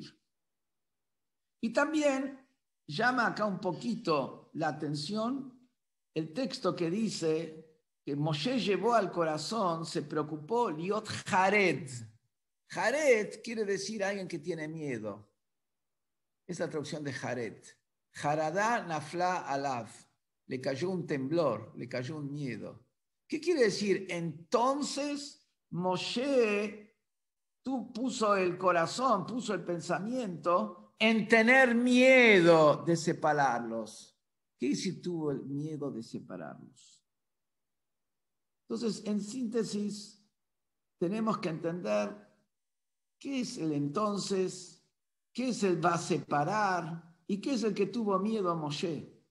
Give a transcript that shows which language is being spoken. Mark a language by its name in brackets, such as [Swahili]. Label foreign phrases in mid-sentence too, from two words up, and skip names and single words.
[Spanish] Y también llama acá un poquito la atención el texto que dice que Moshe llevó al corazón, se preocupó, [Hebrew] להיות חרד. [Spanish] Jared quiere decir alguien que tiene miedo. Es la traducción de jared. [Hebrew] חרדה נפלה עליו. [Spanish] Le cayó un temblor, le cayó un miedo. ¿Qué quiere decir? Entonces Moshe puso el corazón, puso el pensamiento en tener miedo de separarlos. ¿Qué si tuvo el miedo de separarlos? Entonces, en síntesis, tenemos que entender qué es el entonces, qué es el va a separar y qué es el que tuvo miedo a Moshe.